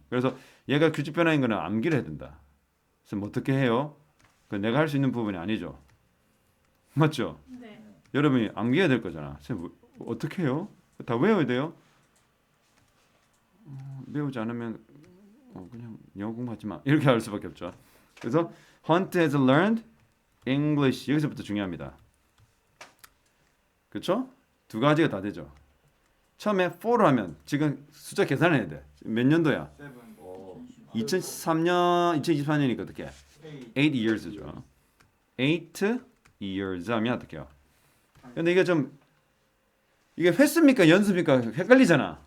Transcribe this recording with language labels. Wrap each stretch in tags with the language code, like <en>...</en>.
<ko>그래서 얘가 규칙 변화인 거는 암기를 해야 된다. 그래서 뭐 어떻게 해요? 그 내가 할 수 있는 부분이 아니죠. 맞죠? 네. 여러분이 암기해야 될 거잖아. 선생님 어떻게 해요? 다 외워야 돼요? 외우지 않으면 그냥 영어 공부하지 마. 이렇게 할 수밖에 없죠. 그래서</ko> <en>Hunt has learned English</en> <ko>여기서부터 중요합니다. 그렇죠? 두 가지가 다 되죠. 처음에 for로 하면 지금 숫자 계산해야 돼. 몇 년도야? 7. 2003년, 2024년이니까 어떻게? 8.</ko> <en>8 years죠.</en> <ko>8 years 하면 어떻게요? 근데 이게 좀 이게 횟수입니까 연수입니까 헷갈리잖아.</ko>